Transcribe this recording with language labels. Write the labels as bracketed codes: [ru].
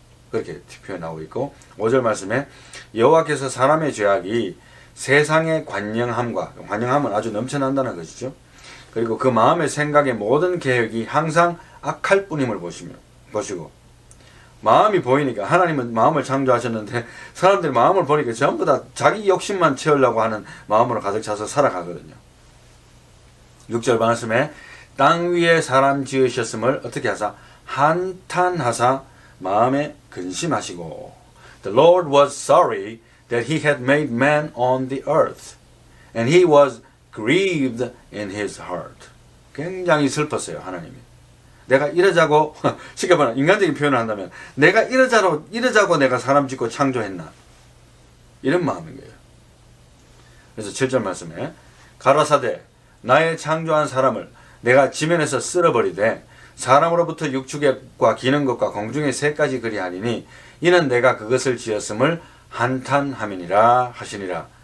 [ko] 그렇게 표현하고 있고 5절 말씀에 여호와께서 사람의 죄악이 세상의 관영함은 아주 넘쳐난다는 것이죠. 그리고 그 마음의 생각의 모든 계획이 항상 악할 뿐임을 보시고 마음이 보이니까 하나님은 마음을 창조하셨는데 사람들이 마음을 보니까 전부 다 자기 욕심만 채우려고 하는 마음으로 가득 차서 살아가거든요. 6절 말씀에 땅 위에 사람 지으셨음을 어떻게 하사 한탄하사 마음에 근심하시고 [en] The Lord was sorry that he had made man on the earth and he was grieved in his heart. [ko] 굉장히 슬펐어요. 하나님이. 내가 이러자고 쉽게 말하면 인간적인 표현을 한다면 내가 이러자고 내가 사람 짓고 창조했나 이런 마음인 거예요. 그래서 7절 말씀에 가라사대 나의 창조한 사람을 내가 지면에서 쓸어버리되 사람으로부터 육축과 기는 것과 공중의 새까지 그리하리니 이는 내가 그것을 지었음을 한탄함이니라 하시니라.